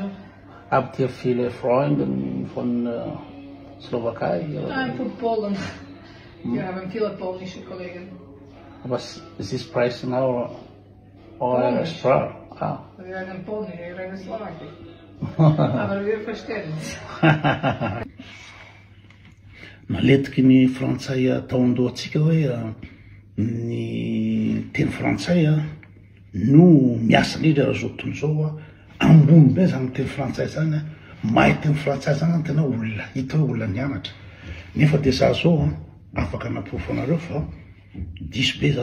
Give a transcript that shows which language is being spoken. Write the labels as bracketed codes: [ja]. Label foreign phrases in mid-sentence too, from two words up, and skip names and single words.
[de] Habt ihr viele Freunde von Slowakei? Oder? nein, für Polen. Wir haben viele polnische Kollegen. Aber sie sprechen auch eure Polnisch. Sprache. Ah. Wir reden Polnisch, wir reden Slowakisch. Aber wir verstehen es. [mg] Maletiky ny frantsay atao andohantsika hoe ny teny frantsay no miasa indrindra raha zao tontolo zao ambony be zany teny frantsay zany mahay teny frantsay zany ny tena olona hita hoe olona nianatra nefa de za zao afaka nampofo anareo fa diso be